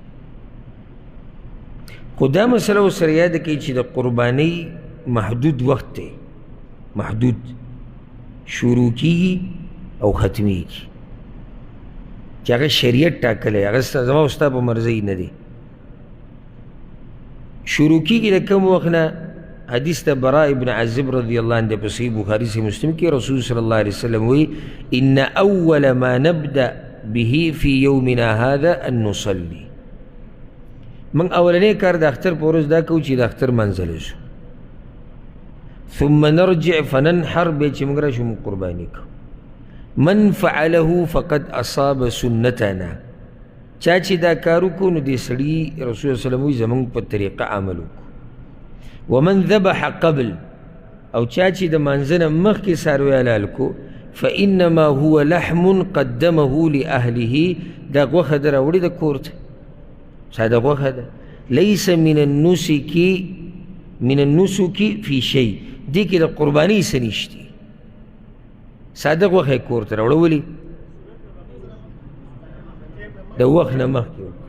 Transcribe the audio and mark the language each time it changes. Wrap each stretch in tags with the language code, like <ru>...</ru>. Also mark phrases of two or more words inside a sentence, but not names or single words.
<ps>خو دا مسله ورسره یاده کړئ چې د قربانۍ محدود وخت دی، محدود شروع کېږي او ختمیږي، چې هغه شریعت ټاکلی، هغه زما او ستا په مرضۍ نه دی. شروع کېږي د کوم وخت نه؟ حدیث د براء ابن عازب</ps> <ar>رضی الله عنه</ar> <ps>په صحیح بخاري صحیح مسلم کې رسول</ps> <ar>صلی الله علیه وسلم</ar> <ps>وایي</ps> <ar>ان اول ما نبدا به فی یومنا هذا ان نصلي.</ar> <ps>من اولنی کار د اختر په ورځ دا کوو چې د اختر منځلی شو،</ps> <ar>ثم نرجع فننحر،</ar> <ps>بیا چې موږ راشو موږ قرباني کوو.</ps> <ar>من فعله فقد اصاب سنتنا،</ar> <ps>چا چې دا کار وکړو نو دې سړي رسول</ps> <ar>صلی الله علیه وسلم</ar> <ps>وایي زموږ په طریقه عمل وکړو.</ps> <ar>ومن ذبح قبل،</ar> <ps>او چا چې د مانځه نه مخکې څاروی حلال کو،</ps> <ar>فانما هو لحم قدمه لاهله،</ar> <ps>دا غوښه ده راوړې د کور ته، ساده غوښه ده.</ps> <ar>لیس من النسک فی شی،</ar> <ps>دې کې د قربانۍ څه نشته، ساده غوښه یې کور ته راوړه. ولې؟ د وخت نه مخکې وکړه.</ps>